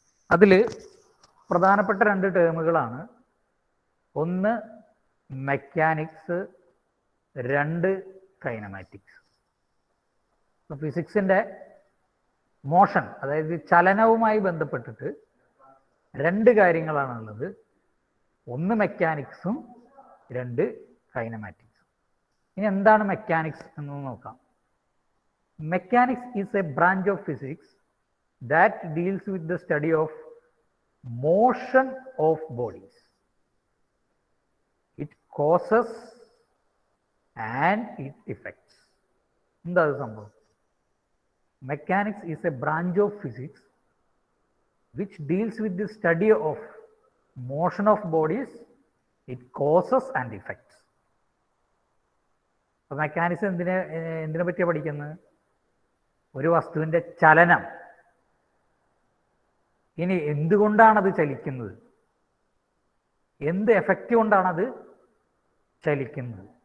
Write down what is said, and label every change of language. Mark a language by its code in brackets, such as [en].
[ml] അതിൽ പ്രധാനപ്പെട്ട രണ്ട് ടേമുകളാണ്, ഒന്ന് മെക്കാനിക്സ്, രണ്ട് കൈനമാറ്റിക്സ്. ഫിസിക്സിൻ്റെ മോഷൻ, അതായത് ചലനവുമായി ബന്ധപ്പെട്ടിട്ട് രണ്ട് കാര്യങ്ങളാണുള്ളത്, ഒന്ന് മെക്കാനിക്സും രണ്ട് കൈനമാറ്റിക്സും. ഇനി എന്താണ് മെക്കാനിക്സ് എന്ന് നോക്കാം. [en] Mechanics is a branch of physics that deals with the study of motion of bodies, it causes and it effects. [ml] എന്താണ് സംഭവം? [en] Mechanics is a branch of physics which deals with the study of motion of bodies, it causes and effects. [ml] അപ്പോൾ mechanics എന്തിനെ പറ്റിയാണ് പഠിക്കുന്നത്? ഒരു വസ്തുവിൻ്റെ ചലനം, ഇനി എന്തുകൊണ്ടാണത് ചലിക്കുന്നത്, എന്ത് എഫക്റ്റ് കൊണ്ടാണത് ചലിക്കുന്നത്.